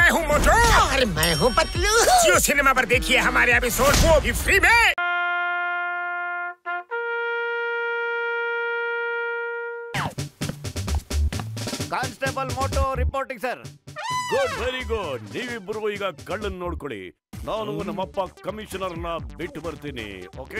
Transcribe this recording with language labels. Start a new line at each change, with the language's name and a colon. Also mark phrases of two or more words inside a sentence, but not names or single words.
Hindi: हूँ मोटू और मैं हूँ पतलू।
English: Jio Cinema
Hindi: पर देखिए हमारे एपिसोड, वो भी फ्री में।
English: constable Motu reporting sir. good, very good.
Kannada: ನೀವಿಬ್ಬರು ಈಗ ಕಳ್ಳನ್ ನೋಡ್ಕೊಳ್ಳಿ. ನಾನು ನಮ್ಮಪ್ಪ ಕಮಿಷನರ್ನ ಬಿಟ್ಟು ಬರ್ತೀನಿ. ಓಕೆ,